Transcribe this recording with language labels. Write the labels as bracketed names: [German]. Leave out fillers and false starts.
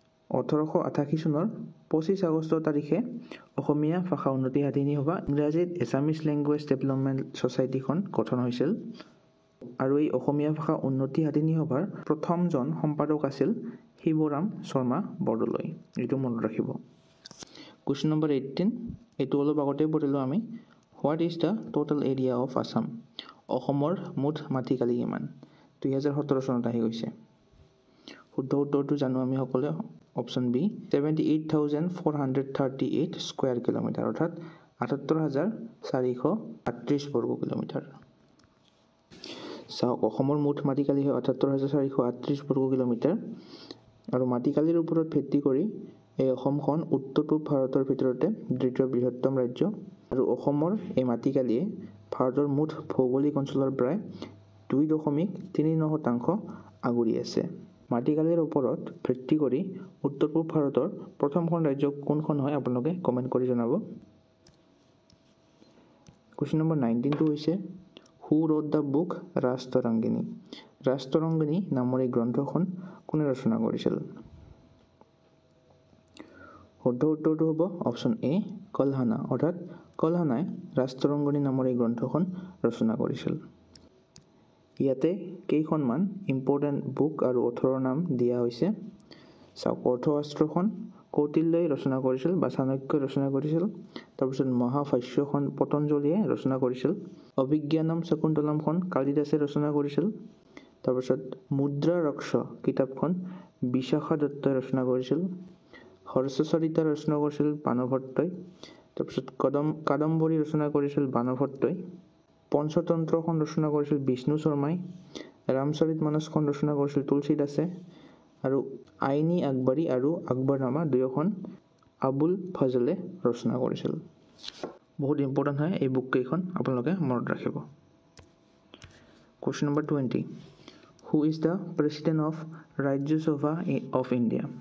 [Assamese] 1888 চনৰ 25 আগষ্ট তাৰিখে অসমীয়া ভাষা উন্নতি সাধিনী সভা ইংৰাজীত এছামিছ লেংগুৱেজ ডেভেলপমেণ্ট ছ'চাইটিখন গঠন হৈছিল। আৰু এই অসমীয়া ভাষা উন্নতি সাধিনী সভাৰ প্ৰথমজন সম্পাদক আছিল শিৱৰাম শৰ্মা বৰদলৈ। এইটো মনত ৰাখিব। [English] Question number 18. [Assamese] এইটো অলপ আগতে পঢ়িলোঁ আমি। [English] What is the total area of Assam? [Assamese] অসমৰ মুঠ মাটিকালি কিমান? 2017 চনত আহি গৈছে। শুদ্ধ উত্তৰটো জানো আমি সকলোৱে অপশ্যন বি 78,438 স্কুৱেৰ কিলোমিটাৰ। অৰ্থাৎ 78,438 বৰ্গ কিলোমিটাৰ। চাওক, অসমৰ মুঠ মাটিকালি হয় 78,438 বৰ্গ কিলোমিটাৰ। আৰু মাটিকালিৰ ওপৰত ভিত্তি কৰি এই অসমখন উত্তৰ পূব ভাৰতৰ ভিতৰতে দ্বিতীয় বৃহত্তম ৰাজ্য। আৰু অসমৰ এই মাটিকালিয়ে ভাৰতৰ মুঠ ভৌগোলিক অঞ্চলৰ প্ৰায় 2.39% আগুৰি আছে। মাটিকালিৰ ওপৰত ভিত্তি কৰি উত্তৰ পূব ভাৰতৰ প্ৰথমখন ৰাজ্য কোনখন হয় আপোনালোকে কমেণ্ট কৰি জনাব। [English] Question number 19টো হৈছে Who wrote the book Rajatarangini? [Assamese] Rajatarangini নামৰ এই গ্ৰন্থখন কোনে ৰচনা কৰিছিল? শুদ্ধ উত্তৰটো হ'ব অপশ্যন এ কলহানা। অৰ্থাৎ কলহানাই ৰাজতৰংগিনী নামৰ এই গ্ৰন্থখন ৰচনা কৰিছিল। ইয়াতে কেইখনমান ইম্পৰ্টেণ্ট বুক আৰু অথৰৰ নাম দিয়া হৈছে। চাওক, অৰ্থশাস্ত্ৰখন কৌটিল্যই ৰচনা কৰিছিল বা চাণক্যই ৰচনা কৰিছিল। তাৰপিছত মহাভাষ্যখন পতঞ্জলীয়ে ৰচনা কৰিছিল। অভিজ্ঞানম শকুন্তলমখন কালিদাসে ৰচনা কৰিছিল। তাৰপিছত মুদ্ৰা ৰক্ষ কিতাপখন বিশাখা দত্তই ৰচনা কৰিছিল। হৰ্ষচৰিতা ৰচনা কৰিছিল বাণভট্টই। তাৰপিছত কাদম্বৰী ৰচনা কৰিছিল বাণভট্টই। পঞ্চতন্ত্ৰখন ৰচনা কৰিছিল বিষ্ণু শৰ্মাই। ৰামচৰিত মানসখন ৰচনা কৰিছিল তুলসীদাসে। আৰু আইনী আকবৰী আৰু আকবৰনামা দুয়োখন আবুল ফজলে ৰচনা কৰিছিল। বহুত ইম্পৰ্টেণ্ট হয় এই বুক কেইখন, আপোনালোকে মনত ৰাখিব। [English] Question number 20. Who is the President of Rajya Sabha of India?